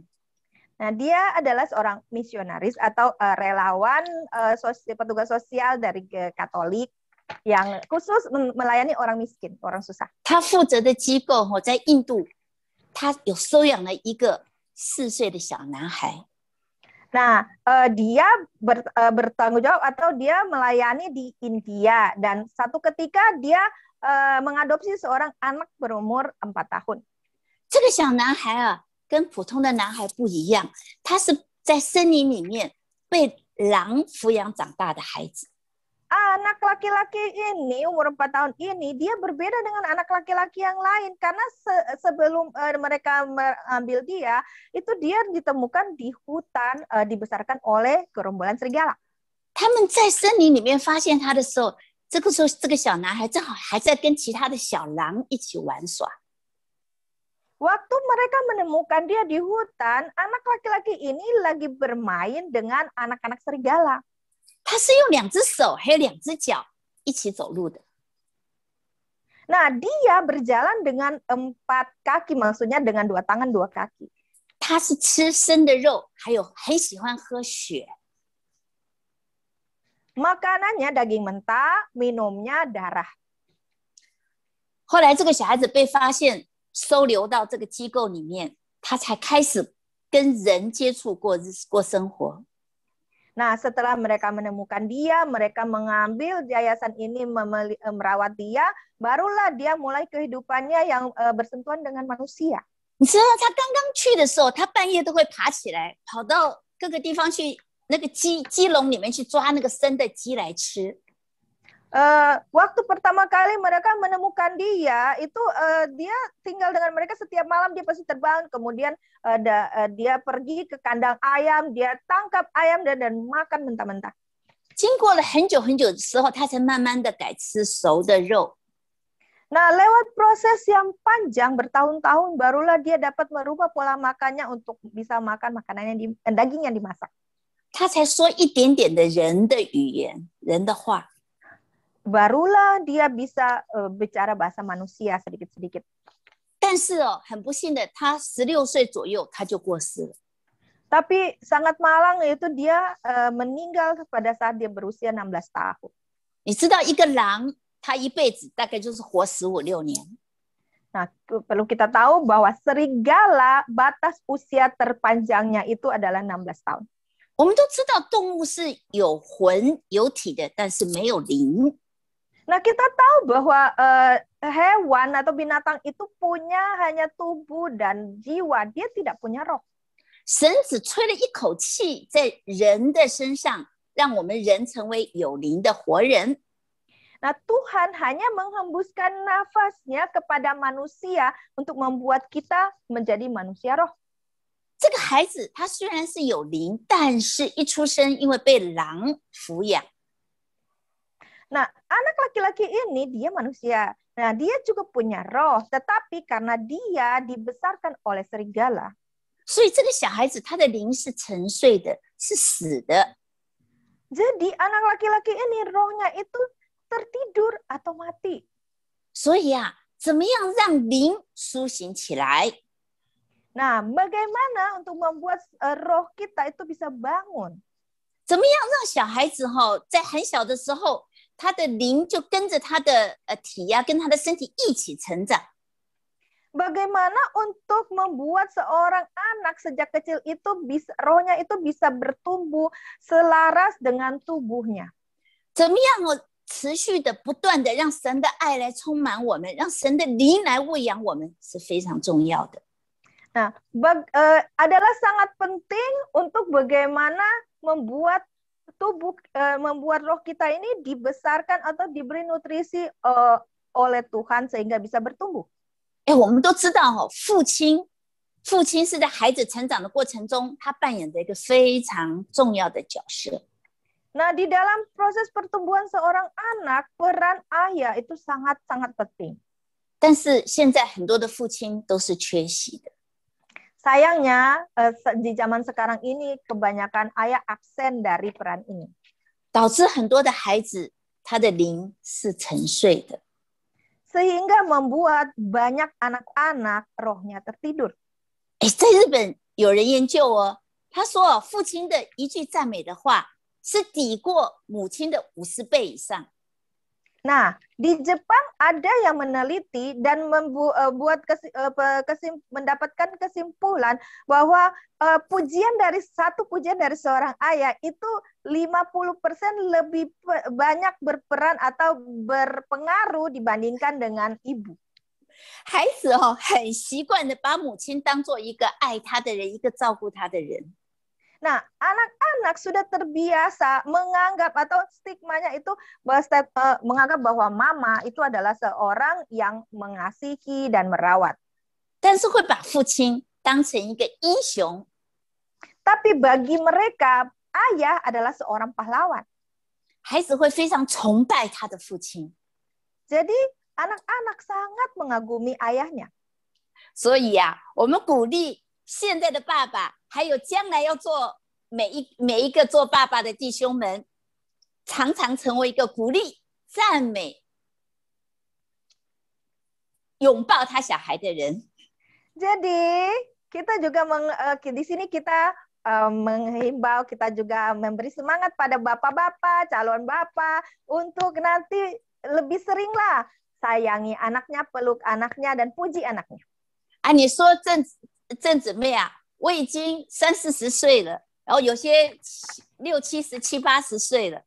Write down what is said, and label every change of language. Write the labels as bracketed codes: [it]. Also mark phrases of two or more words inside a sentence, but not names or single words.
[id] Nah, dia adalah seorang misionaris atau relawan petugas sosial dari Katolik yang khusus melayani orang miskin, orang susah. [zh] 她负责的机构在印度，她有收养了一个4岁的小男孩。 [id] Nah, dia bertanggung jawab atau dia melayani di India dan satu ketika dia mengadopsi seorang anak berumur 4 tahun. [zh] 这个小男孩啊，跟普通的男孩不一样，他是在森林里面被狼抚养长大的孩子。 [id] Anak laki-laki ini umur 4 tahun ini dia berbeda dengan anak laki-laki yang lain karena sebelum mereka mengambil dia itu dia ditemukan di hutan dibesarkan oleh gerombolan serigala. [zh] 他们在森林里面发现他的时候，这个时候这个小男孩正好还在跟其他的小狼一起玩耍。 [id] Waktu mereka menemukan dia di hutan, anak laki-laki ini lagi bermain dengan anak-anak serigala. [zh] 他是用2只手还有2只脚一起走路的。 [id] Nah, dia berjalan dengan 4 kaki, maksudnya dengan 2 tangan 2 kaki. [zh] 他是吃生的肉，还有很喜欢喝血。 [id] Makanannya daging mentah, minumnya darah. [zh] 后来这个小孩子被发现收留到这个机构里面，他才开始跟人接触过生活。 [id] Nah, setelah mereka menemukan dia, mereka mengambil yayasan ini merawat dia, barulah dia mulai kehidupannya yang bersentuhan dengan manusia. [zh] 你知道他刚刚去的时候，他半夜都会爬起来，跑到各个地方去那个鸡笼里面去抓那个生的鸡来吃。 [id] Waktu pertama kali mereka menemukan dia, itu dia tinggal dengan mereka setiap malam dia pasti terbang, kemudian dia pergi ke kandang ayam, dia tangkap ayam dan makan mentah-mentah. [zh] 经过了很久很久的时候，他才慢慢的改吃熟的肉。 [id] Nah, lewat proses yang panjang bertahun-tahun, barulah dia dapat merubah pola makannya untuk bisa makan makanan daging yang dimasak. [zh] 他才说一点点的人的语言，人的话。 [id] Barulah dia bisa bicara bahasa manusia sedikit-sedikit. [zh] 但是哦，很不幸的，他16岁左右他就过世了。 [id] Tapi sangat malang yaitu dia meninggal pada saat dia berusia 16 tahun. [zh] 你知道一个狼，他一辈子大概就是活15、16年。 [id] Nah, perlu kita tahu bahwa serigala batas usia terpanjangnya itu adalah 16 tahun. [zh] 我们都知道动物是有魂有体的，但是没有灵。 [id] Nah, kita tahu bahwa hewan atau binatang itu punya hanya tubuh dan jiwa, dia tidak punya roh. [zh] 神只吹了一口气在人的身上，让我们人成为有灵的活人。 [id] Nah, Tuhan hanya menghembuskan nafasnya kepada manusia untuk membuat kita menjadi manusia roh. [zh] 这个孩子他虽然是有灵，但是一出生因为被狼抚养。 [id] Nah, anak laki-laki ini dia manusia. Nah, dia juga punya roh, tetapi karena dia dibesarkan oleh serigala. [zh] 所以这个小孩子他的灵是沉睡的，是死的。 [id] Jadi anak laki-laki ini rohnya itu tertidur atau mati. [zh] 所以啊，怎么样让灵苏醒起来？ [id] Nah, bagaimana untuk membuat roh kita itu bisa bangun? [zh] 怎么样让小孩子在很小的时候，他的灵就跟着他的体跟他的身体一起成长？ [id] Bagaimana untuk membuat seorang anak sejak kecil itu rohnya itu bisa bertumbuh selaras dengan tubuhnya? [zh] 怎么样持续的不断的让神的爱来充满我们，让神的灵来喂养我们，是非常重要的。 [id] Nah, adalah sangat penting untuk bagaimana membuat membuat roh kita ini dibesarkan atau diberi nutrisi oleh Tuhan sehingga bisa bertumbuh. [zh] 我们都知道父亲是在孩子成长的过程中，他扮演着一个非常重要的角色。 [id] Nah, di dalam proses pertumbuhan seorang anak, peran ayah itu sangat-sangat penting. [zh] 但是现在很多的父亲都是缺席的。 [id] Sayangnya di zaman sekarang ini kebanyakan ayah absen dari peran ini. [zh] 导致很多的孩子他的灵是沉睡的。 [id] Sehingga membuat banyak anak-anak rohnya tertidur. [zh] 在日本有人研究他说父亲的一句赞美的话是抵过母亲的50倍以上。 [id] Nah, di Jepang ada yang meneliti dan mendapatkan kesimpulan bahwa satu pujian dari seorang ayah itu 50% lebih banyak berperan atau berpengaruh dibandingkan dengan ibu. [zh] 孩子很习惯的把母亲当做一个爱他的人，一个照顾他的人。 [id] Nah, anak-anak sudah terbiasa menganggap atau stigmanya itu menganggap bahwa mama itu adalah seorang yang mengasihi dan merawat. [zh] 但是会把父亲当成一个英雄。 [id] Tapi bagi mereka, ayah adalah seorang pahlawan. [zh] 孩子会非常崇拜他的父亲。 [id] Jadi anak-anak sangat mengagumi ayahnya. [zh] 所以啊，我们鼓励现在的爸爸，还有将来要做每一个做爸爸的弟兄们，常常成为一个鼓励、赞美、拥抱他小孩的人。 [id] Jadi kita juga di sini kita menghimbau, kita juga memberi semangat pada bapak-bapak, calon bapak untuk nanti lebih seringlah sayangi anaknya, peluk anaknya, dan puji anaknya. [zh] 啊，你说郑姊妹啊，我已经30、40岁了，然后有些60、70、70、80岁了。